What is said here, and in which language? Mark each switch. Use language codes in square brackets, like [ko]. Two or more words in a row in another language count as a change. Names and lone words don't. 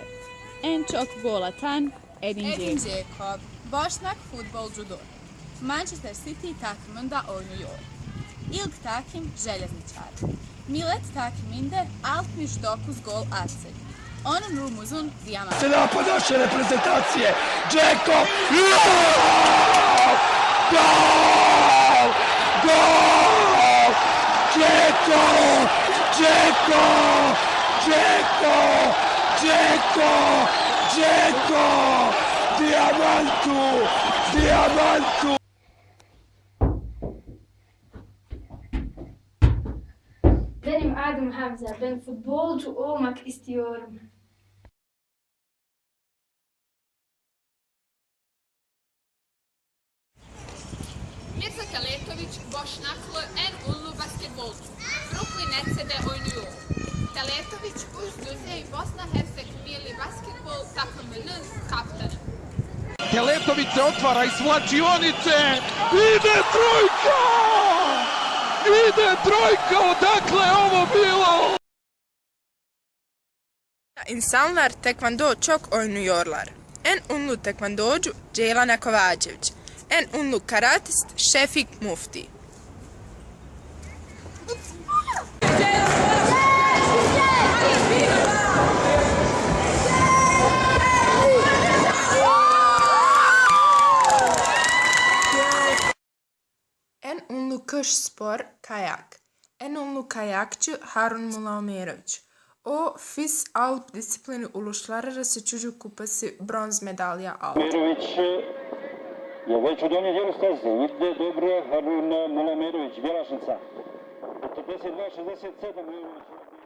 [tr] En çok gol atan Edin Džeko. Boşnak futbolcudur. Manchester City takımında oynuyor. İlk takım Željezničar. Millet takımında 69 gol attı. Onun rumuzun dijamant. [bs] Se napadaše reprezentacije, Džeko! Gol! Gol! Džeko! Džeko! Džeko! Džeko! Džeko! Dijamantu! Dijamantu! [tr] Benim adım Hamza. Ben futbolcu olmak istiyorum. Mirza Teletović Bošnaklı en ünlü basketbolcu. Brooklyn Nets'de oynuyor. Teletović üst düzey Bosna Hersek milli basketbol takımının kaptanı. [bs] Teletović se otvara iz svlačionice, ide trojka! Ide trojka, odakle je ovo bilo? [tr] İnsanlar tekvando çok oynuyorlar. En ünlü tekvandocu Jelena Kovačević. En ünlü karatist Šefik Mufti. En ünlü kış spor kayak. En ünlü kayakçı Harun Mulaomerović. O FIS Alp disiplini uluslararası çocuk kupası bronz medalya aldı. [bs] Mulaomerović je već u donjem dijelu staze. Ide dobro Harun Mulaomerović, Bjelašnica. 42-67 Mulaomerović.